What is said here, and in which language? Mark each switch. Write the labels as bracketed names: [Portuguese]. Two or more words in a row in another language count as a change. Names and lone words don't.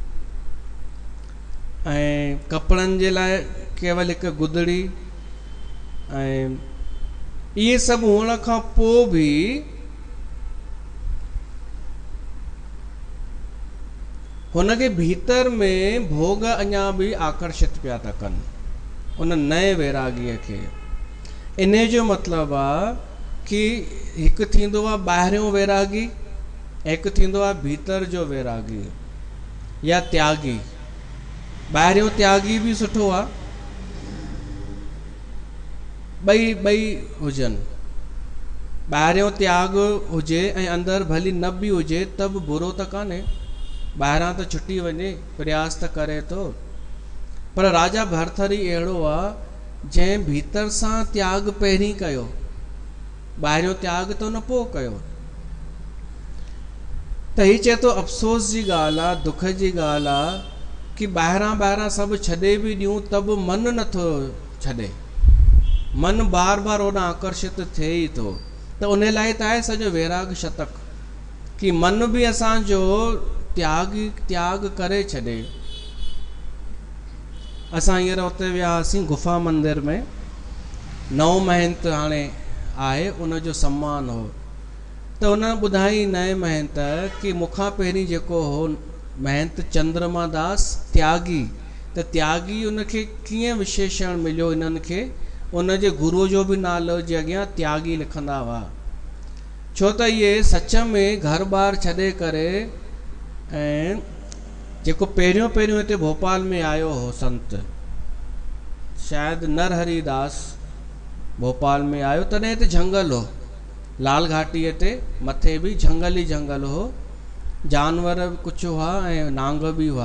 [Sindhi] ऐं कपिड़नि जे लाइ केवल हिकु गुदड़ी, ऐं इहे सभु हुअण खां पोइ बि हुनखे भीतर में भोग अञा बि आकर्षित पिया था कनि उन नए वैरागीअ खे। इन जो मतिलबु आहे कि हिकु थींदो आहे ॿाहिरियों वैरागी, हिकु थींदो आहे भीतर जो वैरागी या त्यागी। ॿाहिरियों त्यागी बि सुठो आहे, ॿई हुजनि। ॿाहिरियों त्याग हुजे ऐं अंदरि भली न बि हुजे त बि बुरो त कान्हे। ॿाहिरां त छुटी वञे, प्रयास त करे थो, पर राजा भरथरी अहिड़ो आहे जंहिं भीतर सां त्याग पहिरीं कयो, ॿाहिरियों त्याग त न पोइ कयो। त हीउ चए थो अफ़सोस जी ॻाल्हि आहे, दुख जी ॻाल्हि आहे कि ॿाहिरां सभु छॾे बि ॾियूं त बि मन नथो छॾे, मन बार बार होॾां आकर्षित थिए ई थो। त उन लाइ त आहे सॼो वैराग शतक कि मन बि असांजो त्याग करे छॾे। असां हींअर उते विया हुआसीं गुफ़ा मंदिर में, नओं महंत हाणे आहे, उन जो सम्मान हो। त हुन ॿुधाई नए महंत कि मूंखां पहिरीं जेको हो महंत चंद्रमा दास त्यागी, त त्यागी उनखे कीअं विशेषण मिलियो इन्हनि खे, उनजे गुरुअ जो बि नालो जे अॻियां त्यागी लिखंदा हुआ। छो त इहे सच में घर बार छॾे करे ऐं जेको पहिरियों पहिरियों हिते भोपाल में आयो हो संत, शायदि नरहरिदास भोपाल में आयो, तॾहिं हिते जंगल हो, लाल घाटीअ ते मथे बि जंगल ई जंगल हो, जानवर कुझु हुआ ऐं नांग बि हुआ।